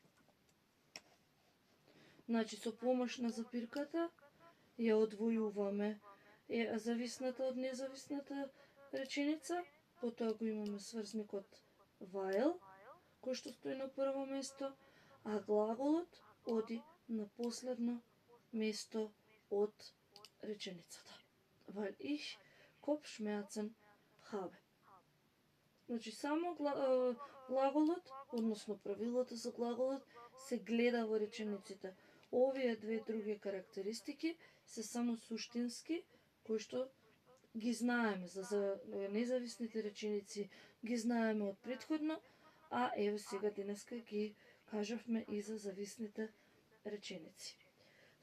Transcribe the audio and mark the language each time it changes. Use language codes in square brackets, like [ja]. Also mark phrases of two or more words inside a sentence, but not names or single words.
[mk] Значи, со помош на запирката ја одвојуваме зависната од независната реченица, потоа го имаме сврзникот weil, кој што стои на прво место, а глаголот оди на последно место од реченицата. [de] Weil ich Kopfschmerzen habe. [mk] Значи, само глаголот, односно правилото за глаголот, се гледа во речениците. Овие две други карактеристики се само суштински, кои што ги знаеме за независните реченици, ги знаеме од претходно, а еве сега денеска ги кажавме и за зависните реченици.